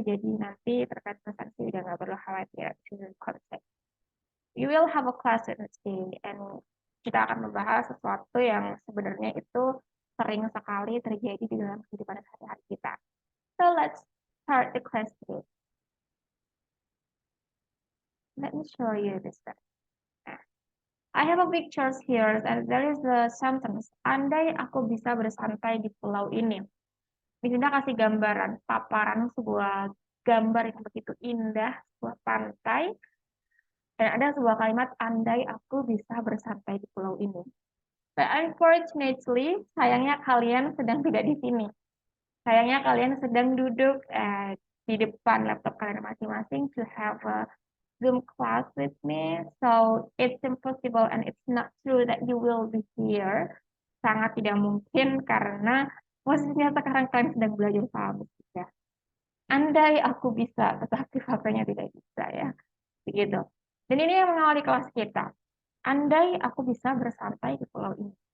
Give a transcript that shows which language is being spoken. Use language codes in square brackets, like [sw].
[id] Jadi nanti terkait presensi udah nggak perlu khawatir. [en] You will have a class today, and [id] kita akan membahas sesuatu yang sebenarnya itu sering sekali terjadi di dalam kehidupan sehari-hari kita. [en] So let's start the class today. Let me show you this. I have a pictures here, and there is a sentence. [id] Andai aku bisa bersantai di pulau ini. Di sini kasih gambaran, paparan sebuah gambar yang begitu indah, sebuah pantai. Dan ada sebuah kalimat, andai aku bisa bersantai di pulau ini. [en] But unfortunately, [id] sayangnya kalian sedang tidak di sini. Sayangnya kalian sedang duduk di depan laptop kalian masing-masing [en] to have a Zoom class with me. So it's impossible and it's not true that you will be here. [id] Sangat tidak mungkin karena posisinya sekarang kalian sedang belajar sama saya. Andai aku bisa, tetapi faktanya tidak bisa ya. Begitu. Dan ini yang mengawali kelas kita. Andai aku bisa bersantai di pulau ini.